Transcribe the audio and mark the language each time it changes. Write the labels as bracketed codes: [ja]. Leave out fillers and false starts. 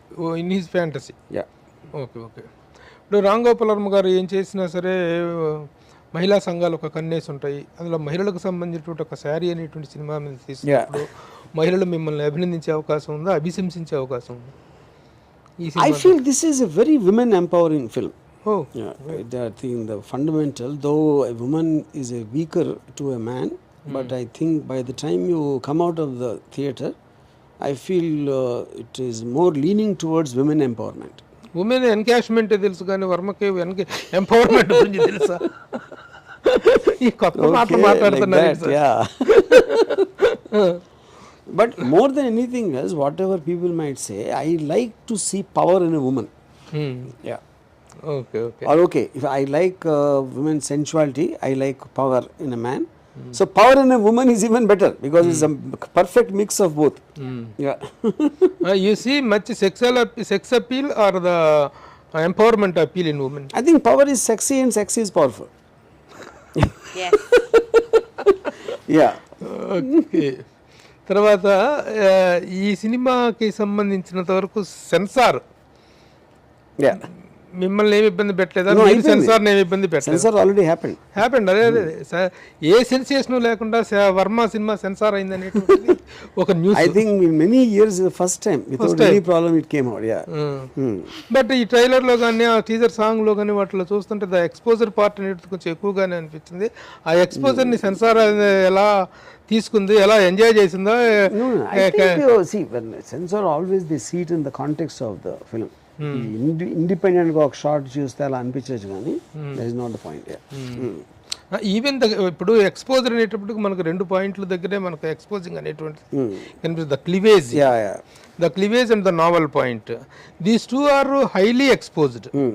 [en] Oh, in his fantasy. Yeah. Okay. [te] ఇప్పుడు రామ్ గోపాల్ వర్మ గారు ఏం చేసినా సరే మహిళా సంఘాలు ఒక కన్నేసి ఉంటాయి, అందులో మహిళలకు సంబంధించినటువంటి ఒక శారీ అనేటువంటి సినిమా మీద తీసుకున్నప్పుడు మహిళలు మిమ్మల్ని అభినందించే అవకాశం ఉందా, అభిశంసించే అవకాశం ఉందా? [en] I feel this is a very women empowering film. Oh. Yeah, I think the fundamental, though a woman is a weaker to a man, but I think by the time you come out of the theatre, I feel it is more leaning towards women empowerment. [te] Women encashment తెలుసు కానీ వర్మకి empowerment గురించి తెలుసా? ఈ కొత్త మాటలు మాట్లాడుతున్నారు. [en] But more than anything else, whatever people might say, I like to see power in a woman. Yeah. Okay. Or okay, if I like women's sensuality, I like power in a man. So power in a woman is even better because it's a perfect mix of both. Yeah. You see much sex appeal or the empowerment appeal in women? I think power is sexy and sexy is powerful. Yes. Yeah. Okay. [te] తర్వాత ఈ సినిమాకి సంబంధించినంత వరకు censor మిమ్మల్ని ఏమి ఇబ్బంది పెట్టలేదా? Censor ఏమి ఇబ్బంది పెట్టలేదు? [en] Censor already happened. [te] అదే ఏ సెన్సేషన్ లేకుండా వర్మ సినిమా సెన్సార్ అయింది అనేటువంటి ఒక news. [en] I think in many years the first time without any problem it came out. [te] But ఈ ట్రైలర్ లో కానీ ఆ టీజర్ సాంగ్ లో కానీ వాటిలో చూస్తుంటే ద ఎక్స్పోజర్ పార్ట్ అనేది కొంచెం ఎక్కువగానే అనిపించింది. ఆ ఎక్స్పోజర్ ని సెన్సార్ ఎలా తీసుకుంది, ఎలా ఎంజాయ్ చేసిందో? [en] I think see when censor always they see it in the context of the film. [te] Independent గా ఒక షార్ట్ చూస్తే అలా అనిపించచ్చు కానీ [en] That is not the point. [te] Even ఇప్పుడు ఎక్స్పోజర్ అనేటప్పటికి మనకు 2 పాయింట్ల దగ్గరే మనకు ఎక్స్పోజింగ్ అనేటువంటి కనిపిస్తుంది. [en] The cleavage and the navel point, these two are highly exposed.